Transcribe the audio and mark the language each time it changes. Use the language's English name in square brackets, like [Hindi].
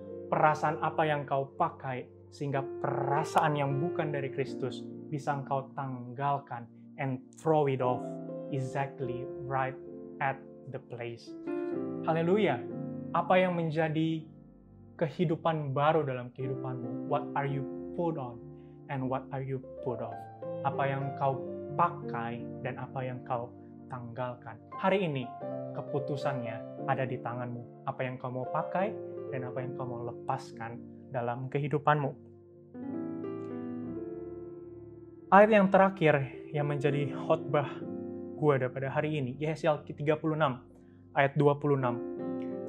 [Indonesian] Perasaan apa yang kau pakai sehingga perasaan yang bukan dari Kristus bisa engkau tanggalkan [English] and throw it off exactly right at the place. [Indonesian] Haleluya. Apa yang menjadi kehidupan baru dalam kehidupanmu? [English] What are you put on and what are you put off? [Indonesian] Apa yang kau pakai dan apa yang kau tanggalkan? Hari ini keputusannya ada di tanganmu. Apa yang kau mau pakai dan apa yang kau mau lepaskan dalam kehidupanmu. Ayat yang terakhir yang menjadi khotbah gue daripada hari ini, Yesaya 36 ayat 26.